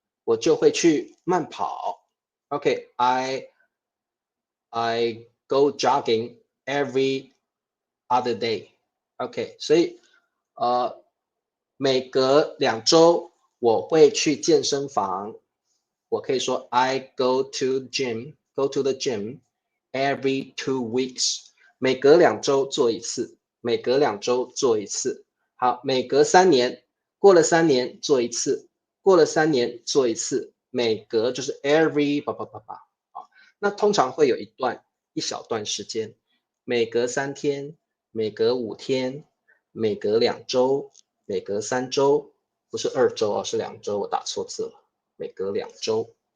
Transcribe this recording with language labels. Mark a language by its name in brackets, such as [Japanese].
[Chinese] 我就会去慢跑。 [English] OK，I go jogging every other day。 [Chinese] OK，所以每隔2周我会去健身房。我可以说 [English] I go to the gym every 2 weeks。 [Chinese] 每隔2周做一次，每隔2周做一次。好，每隔3年，过了3年做一次，过了3年做一次，每隔就是 every 啊。那通常会有一小段时间，每隔3天，每隔5天，每隔2周，每隔3周，不是2周哦，是2周，我打错字了，每隔2周。